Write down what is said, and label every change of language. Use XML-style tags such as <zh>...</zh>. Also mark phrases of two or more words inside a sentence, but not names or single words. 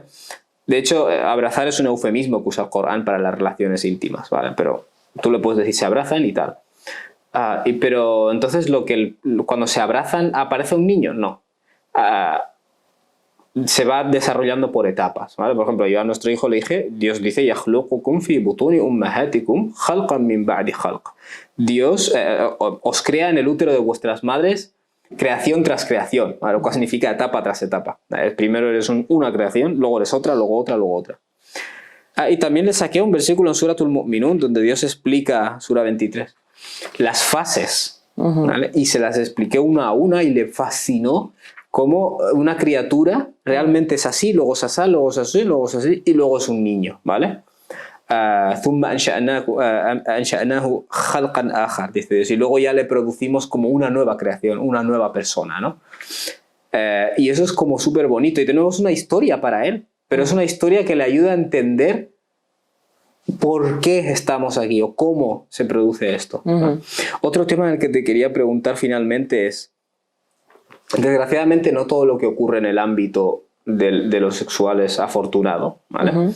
<es>De hecho, abrazar es un eufemismo que usa el Corán para las relaciones íntimas, ¿vale? Pero tú le puedes decir se abrazan y tal. Pero entonces cuando se abrazan, ¿aparece un niño? No. Se va desarrollando por etapas, ¿vale? Por ejemplo, yo a nuestro hijo le dije, Dios dice,</es> <ar>يَخْلُقُكُمْ فِي بُطُونِ أُمَّهَاتِكُمْ خَلْقًا مِنْ بَعْدِ خَلْقٍ.</ar> <es>Dios os crea en el útero de vuestras madres creación tras creación, ¿vale? Lo cual significa etapa tras etapa. Primero eres una creación, luego eres otra, luego otra, luego otra. Y también le saqué un versículo en Suratul Mu'minun donde Dios explica, Sura 23, las fases, ¿vale? Y se las expliqué una a una y le fascinó cómo una criatura realmente es así, luego es así, luego es así, luego es así y luego es un niño, ¿vale?</es> <ar>ثُمَّ أَنشَأْنَاهُ خَلْقًا آخَرَ,</ar> <es>dice Dios, y luego ya le producimos como una nueva creación, una nueva persona, ¿no? Y eso es como súper bonito y tenemos una historia para él, pero es una historia que le ayuda a entender por qué estamos aquí o cómo se produce esto, ¿no? Otro tema en el que te quería preguntar finalmente es, desgraciadamente no todo lo que ocurre en el ámbito de lo sexual es afortunado, ¿vale?</es>